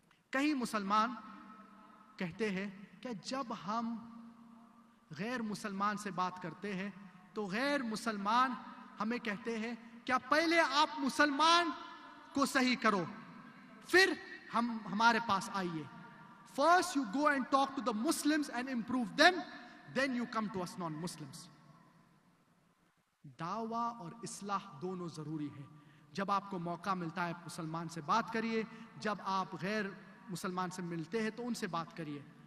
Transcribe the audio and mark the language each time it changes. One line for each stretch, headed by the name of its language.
Urdu: کئی مسلمان کہتے ہیں کہ جب ہم غیر مسلمان سے بات کرتے ہیں تو غیر مسلمان ہمیں کہتے ہیں کیا پہلے آپ مسلمان کو صحیح کرو پھر ہمارے پاس آئیے.
English: First you go and talk to the Muslims and improve them, then you come to us non-Muslims.
Urdu: دعویٰ اور اصلاح دونوں ضروری ہے. جب آپ کو موقع ملتا ہے مسلمان سے بات کریے, جب آپ غیر مسلمان سے ملتے ہیں تو ان سے بات کریے.